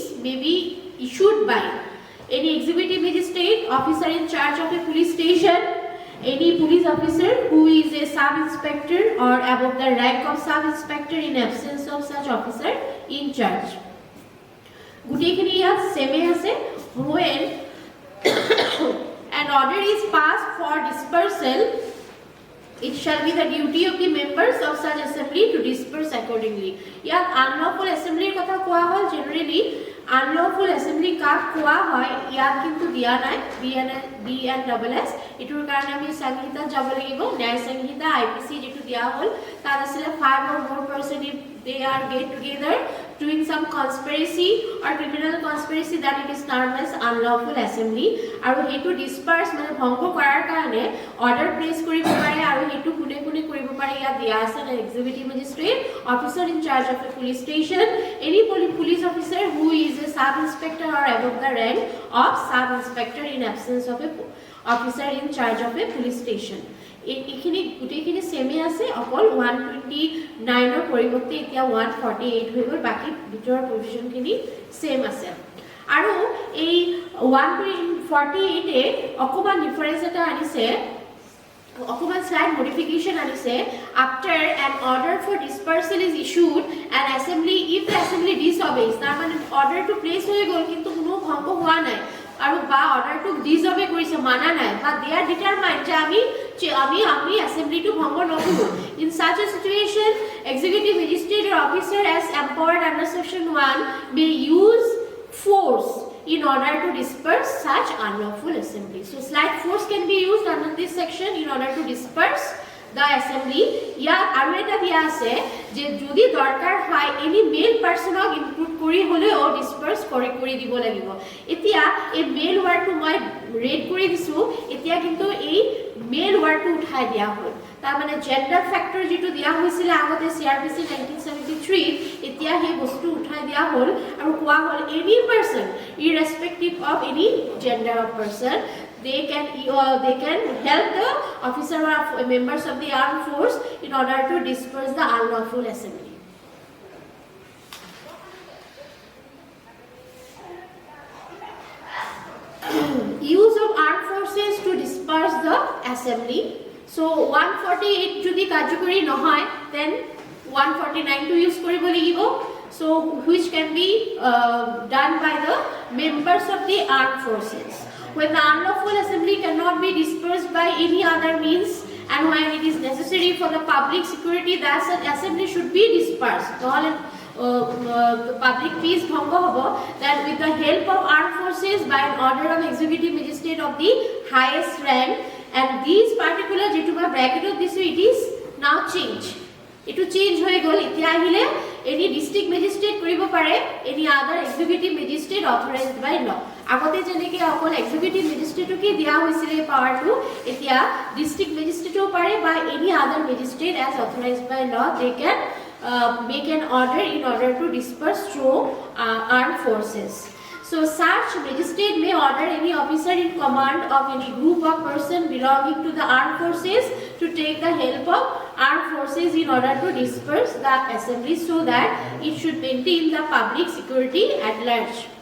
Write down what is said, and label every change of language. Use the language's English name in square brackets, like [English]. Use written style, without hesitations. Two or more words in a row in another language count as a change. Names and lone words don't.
[English] may be issued by any executive magistrate officer in charge of a police station any police officer who is a sub inspector or above the rank of sub inspector in absence of such officer in charge [Assamese] গুটেখিনি ইয়া same আছে [English] when order is passed for dispersal, it shall be the duty of the members of such assembly to disperse accordingly. [Assamese] ইয়াত [English] unlawful assembly [Assamese] কথা কোৱা হল generally [English] unlawful assembly [Assamese] কাক কোৱা হয় ইয়াত কিন্তু দিয়া নাই BNSS এটোৰ কাৰণে আমি সংহিতা যাব লাগিব ন্যায় সংহিতা IPC যেটো দিয়া হল তাত আছিল 5 [English] or more person if they are get together doing some conspiracy or criminal conspiracy that it is termed as unlawful assembly [Assamese] আৰু হেতু [English] disperse [Assamese] মানে ভংগ কৰাৰ কাৰণে [English] order place [Assamese] কৰিব পাৰে আৰু হেতু কোনে কোনে কৰিব পাৰে ইয়া দিয়া আছে [English] executive magistrate officer in charge of a police station any police officer who is a sub inspector or above the rank of sub inspector in absence of a officer in charge of a police station [Assamese] এখিনি গুটেখিনি সেমে আছে অকল 129 ৰ পৰিৱৰ্তে এতিয়া 148 হৈ গল বাকি ভিতৰৰ প্ৰভিজন খিনি সেম আছে আৰু এই 148 এ অকমান ডিফাৰেন্স এটা আনিছে অকমান [English] slight modification [Assamese] আনিছে [English] after an order for dispersal is issued an assembly if the assembly disobeys [Assamese] তার মানে [English] order to place [Assamese] হয়ে গল কিন্তু কোনো ভঙ্গ হোৱা নাই আৰু বা [English] order to disobey [Assamese] কৰিছে মানা নাই বা [English] they are determined [Assamese] যে আমি [English] assembly to [Assamese] ভঙ্গ নকৰো [English] in such a situation executive magistrate or officer as empowered under section 1 may use force in order to disperse such unlawful assembly. So slight force can be used under this section in order to disperse the assembly. [Assamese] ইয়াত আৰু এটা দিয়া আছে যে যদি দৰকাৰ হয় [English] any male person [Assamese] ক ইনক্লুড কৰি হলেও disperse কৰি দিব লাগিব এতিয়া এই [English] male wordটো [Assamese] মই ৰেড কৰি দিছো এতিয়া কিন্তু এই [English] male wordটো [Assamese] উঠাই দিয়া হ'ল তাৰ মানে [English] gender factor [Assamese] যেটো দিয়া হৈছিল আগতে CRPC 1973 এতিয়া হে বস্তু উঠাই দিয়া হ'ল আৰু কোৱা হ'ল [English] any person irrespective of any gender of person they can help the officer or members of the armed force in order to disperse the unlawful assembly. Use of armed forces to disperse the assembly. So 148 [Assamese] যদি কার্যকরী নহয় [English] then 149 to use [Assamese] কৰিব লাগিব [English] so which can be done by the members of the armed forces when the unlawful assembly cannot be dispersed by any other means and when it is necessary for the public security that assembly should be dispersed the public peace [Assamese] ভংগ হ'ব [English] that with the help of armed forces by an order of executive magistrate of the highest rank and these particular [Assamese] যেটো মই ব্র্যাকেটত দিছো [English] it is now change [Assamese] এটো চেঞ্জ হৈ গল এতিয়া আহিলে এনি ডিস্ট্রিক্ট ম্যাজিস্ট্রেট কৰিব পাৰে এনি আদাৰ এক্সিকিউটিভ ম্যাজিস্ট্রেট অথৰাইজড বাই ল [English] আগতে যেনেকৈ অকল এক্সিকিউটিভ ম্যাজিস্ট্রেটকে দিয়া হৈছিল এই পাৱাৰটো এতিয়া ডিস্ট্রিক্ট ম্যাজিস্ট্রেটও পাৰে বা এনি আদাৰ ম্যাজিস্ট্রেট এজ অথৰাইজড বাই ল they can make an order in order to disperse through armed forces. So such magistrate may order any officer in command of any group of person belonging to the armed forces to take the help of armed forces in order to disperse the assembly so that it should maintain the public security at large.